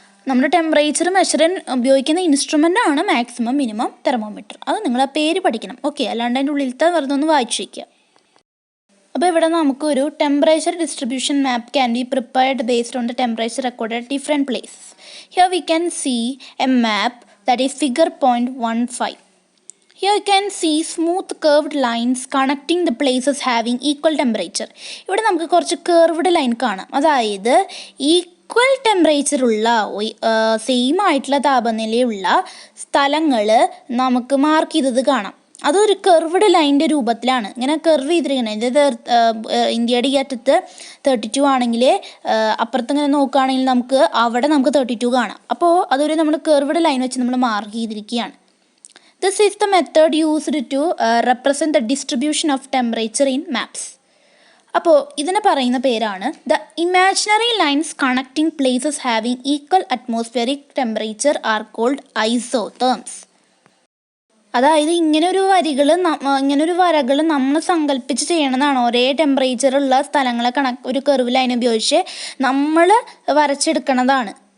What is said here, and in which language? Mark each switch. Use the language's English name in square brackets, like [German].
[Malayalam] നമ്മുടെ temperature measure ചെയ്യാൻ ഉപയോഗിക്കുന്ന ഇൻസ്ട്രുമെൻ്റ് ആണ് മാക്സിമം മിനിമം തെർമോമീറ്റർ. അത് നിങ്ങൾ ആ പേര് പഠിക്കണം. ഓക്കെ, അല്ലാണ്ട് അതിൻ്റെ ഉള്ളിലത്തെ വെറുതെ ഒന്ന് വായിച്ചു വയ്ക്കുക. അപ്പോൾ ഇവിടെ നമുക്കൊരു [English] Temperature distribution map can be prepared based on the temperature recorded at different places. Here we can see a map that is figure 0.15. Here you can see smooth curved lines connecting the places having equal temperature. [Malayalam] ഇവിടെ നമുക്ക് കുറച്ച് curved line കാണാം. അതായത് equal temperature ഉള്ള same ആയിട്ടുള്ള താപനിലയുള്ള സ്ഥലങ്ങൾ നമുക്ക് mark ചെയ്തത് കാണാം. അതൊരു കർവ്ഡ് ലൈൻ്റെ രൂപത്തിലാണ് ഇങ്ങനെ കർവ് ചെയ്തിരിക്കുന്നത്. ഇത് ഇന്ത്യയുടെ ഈ അറ്റത്ത് 32 ആണെങ്കിൽ അപ്പുറത്ത് ഇങ്ങനെ നോക്കുകയാണെങ്കിൽ നമുക്ക് അവിടെ നമുക്ക് 32 കാണാം. അപ്പോൾ അതൊരു നമ്മൾ കർവ്ഡ് ലൈൻ വെച്ച് നമ്മൾ മാർക്ക് ചെയ്തിരിക്കുകയാണ്. [English] This is the method used to represent the distribution of temperature in maps. [Malayalam] അപ്പോൾ ഇതിനെ പറയുന്ന പേരാണ് [English] The imaginary lines connecting places having equal atmospheric temperature are called isotherms. [Malayalam] അതായത് ഇങ്ങനൊരു വരകൾ നമ്മൾ സങ്കല്പിച്ച് ചെയ്യണതാണ്. ഒരേ ടെമ്പറേച്ചറുള്ള സ്ഥലങ്ങളെ ഒരു കർവ് ലൈൻ ഉപയോഗിച്ച് നമ്മൾ വരച്ചെടുക്കണതാണ്.